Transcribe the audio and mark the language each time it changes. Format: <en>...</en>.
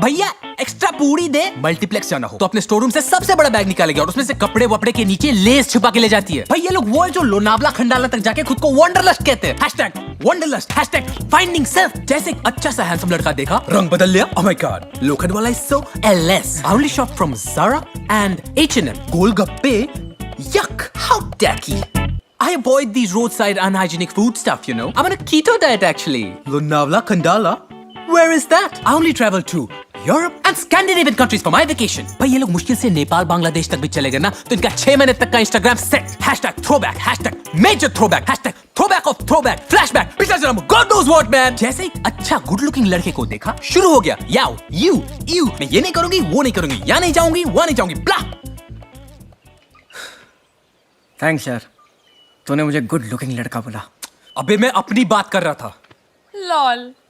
<hi>भैया एक्स्ट्रा पूड़ी दे। मल्टीप्लेक्स जाना हो तो अपने स्टोर रूम से सबसे बड़ा बैग निकालेगी और उसमें से कपड़े वपड़े के नीचे लेस छुपा के ले जाती है। भाई ये लोग वो है जो लोनावला खंडाला तक जाके खुद को वंडरलस्ट कहते हैं।</hi> <en>#Wanderlust #finding self.</en> <hi>जैसे एक अच्छा सा हैंडसम लड़का देखा, रंग बदल लिया।</hi> <en>Oh my god, लोखंड वाला is so LS. I only shop from Zara and H&M। Golgappe, yuck, how tacky। I avoid these roadside unhygienic food stuff, you know. I'm on a keto diet actually. Lonavala Khandala? Where is that? I only travel to Europe and Scandinavian countries for my vacation.</en> <hi>भाई ये लोग मुश्किल से नेपाल बांग्लादेश तक भी चले गए ना तो इनका 6 महीने तक का Instagram set.</hi> <en>#throwback, #major throwback, #throwback of throwback, flashback,</en> <hi>पिछला जन्म,</hi> <en>God knows what man।</en> <hi>जैसे ही अच्छा गुड लुकिंग लड़के को देखा, शुरू हो गया याओ यू यू, मैं ये नहीं करूंगी, वो नहीं करूंगी, यहाँ नहीं जाऊंगी, वहाँ नहीं जाऊंगी, ब्ला। थैंक्स यार, तूने मुझे गुड लुकिंग लड़का बोला। अबे मैं अपनी बात कर रहा था।</hi> <en>Lol.</en>